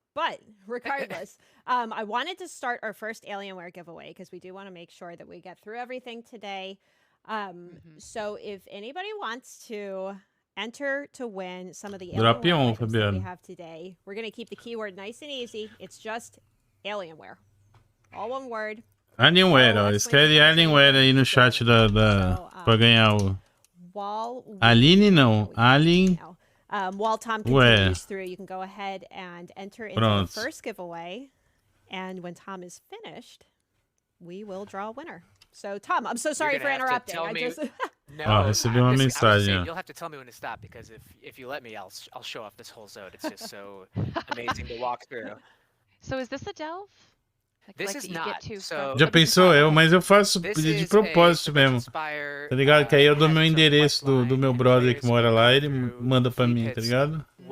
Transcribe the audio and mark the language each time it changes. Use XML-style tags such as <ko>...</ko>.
<en>But regardless, I wanted to start our first Alienware giveaway because we do want to make sure that we get through everything today. So if anybody wants to enter to win some of the Alienware items that we have today, we're going to keep the keyword nice and easy. It's just Alienware. All one word.</en> <pt>Alienware, ó. Escreve Alienware aí no chat pra ganhar o... Aline não. Alien...</pt> <en>While Tom continues through, you can go ahead and enter into the first giveaway. And when Tom is finished, we will draw a winner. So, Tom, I'm so sorry for interrupting. No,</en> <pt>recebi uma mensagem.</pt> <en>You'll have to tell me when to stop, because if you let me, I'll show off this whole zone. It's just so amazing to walk through. So is this a delve? This is not.</en> <pt>Já pensou? Mas eu faço de propósito mesmo. Tá ligado? Que aí eu dou meu endereço do meu brother que mora lá, ele manda pra mim, tá ligado?</pt>